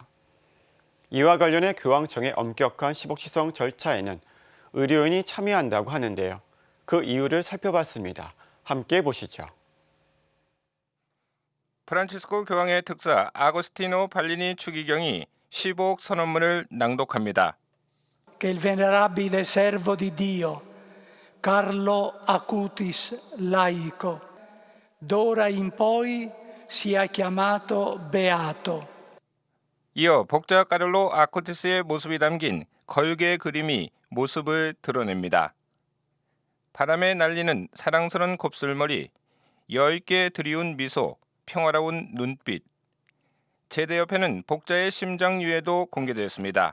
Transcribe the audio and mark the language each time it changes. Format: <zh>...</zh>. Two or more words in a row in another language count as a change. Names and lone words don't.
<ko>이와 관련해 교황청의 엄격한 시복 시성 절차에는 의료인이 참여한다고 하는데요. 그 이유를 살펴봤습니다. 함께 보시죠. 프란치스코 교황의 특사 아고스티노 발리니 추기경이 시복 선언문을 낭독합니다.</ko> <it>Che il venerabile servo di Dio, Carlo Acutis laico, d'ora in poi sia chiamato beato.</it> <ko>이어 복자 카를로 아쿠티스의 모습이 담긴 걸개 그림이 모습을 드러냅니다. 바람에 날리는 사랑스러운 곱슬머리, 엷게 드리운 미소, 평화로운 눈빛. 제대 옆에는 복자의 심장 유해도 공개되었습니다.</ko>